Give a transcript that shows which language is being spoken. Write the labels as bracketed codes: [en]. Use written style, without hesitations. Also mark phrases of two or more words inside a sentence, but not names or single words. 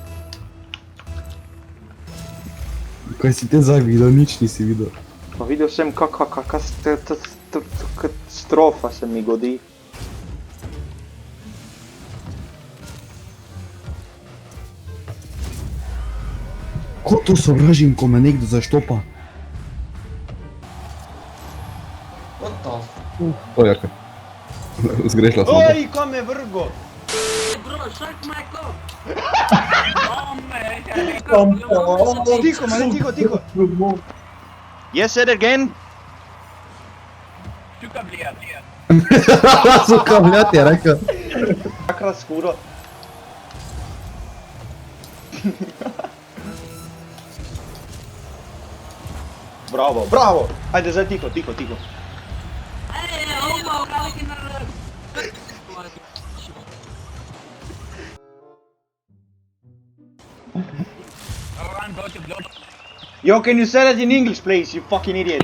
[sl] Kaj si te zdaj videl, nič nisi videl. Pa videl sem kaka katastrofa se mi godi. Ko to sovražim, ko me nekdo zaštopa? [en] What the f... [sl] O, Jaka. Zgrešila sem. Oj, kam je vrgo? Tiho, man, tiho. [en] Yes, say it again. [sl] Suka, bljat je rekel. Takrat skoro. Bravo. Ajde, zdaj tiho. [en] Yo, can you say that in English, please, you fucking idiot?